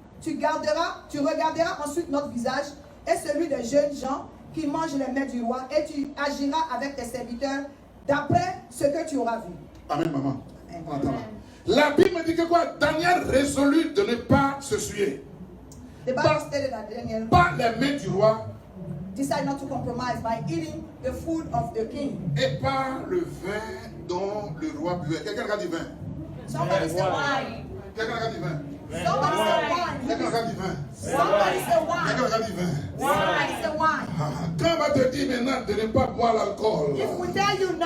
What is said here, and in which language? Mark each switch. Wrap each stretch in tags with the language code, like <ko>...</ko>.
<fr>Tu regarderas ensuite notre visage et celui des jeunes gens qui mangent les mets du roi, et tu agiras avec tes serviteurs d'après ce que tu auras vu. Amen, maman. On attend là. La Bible me dit que quoi? Daniel résolut de ne pas se souiller.</fr> <en>The Bible stated that Daniel</en> <fr>Par les mains du roi</fr> <en>decided not to compromise by eating the food of the king.</en> <fr>et par le vin dont le roi buvait. Quelqu'un a dit vin?</fr> <en>Somebody say wine.</en> <fr>Quelqu'un a dit vin?</fr> <en>Somebody say wine.</en> <fr>Quelqu'un a dit vin?</fr> <en>Somebody say wine.</en> <fr>Quelqu'un a dit vin?</fr> <en>Somebody say wine.</en> <fr>Quand on va te dire maintenant de ne pas boire l'alcool,</fr> <en>If we tell you not</en>